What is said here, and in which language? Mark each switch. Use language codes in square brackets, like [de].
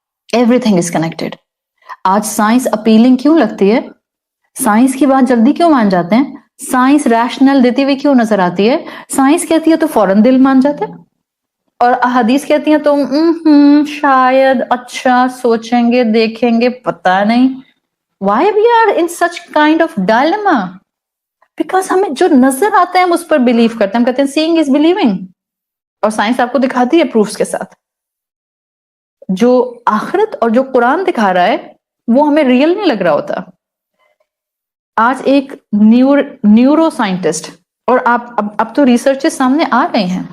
[en] Everything is connected. [hi] आज science appealing क्यों लगती है? साइंस की बात जल्दी क्यों मान जाते हैं? साइंस रैशनल देती हुई क्यों नजर आती है? साइंस कहती है तो फौरन दिल मान जाता है, और अहादीस कहती है तो शायद, अच्छा, सोचेंगे, देखेंगे, पता नहीं. [en] Why we are in such kind of dilemma? [hi] Because हमें जो नजर आता है हम उस पर बिलीव करते हैं. हम कहते हैं [en] seeing is believing, [hi] और साइंस आपको दिखाती है प्रूफ्स के साथ. जो आखिरत और जो कुरान दिखा रहा है वो हमें रियल नहीं लग रहा होता. आज एक न्यूरो साइंटिस्ट, और अब तो रिसर्चेस सामने आ गए हैं.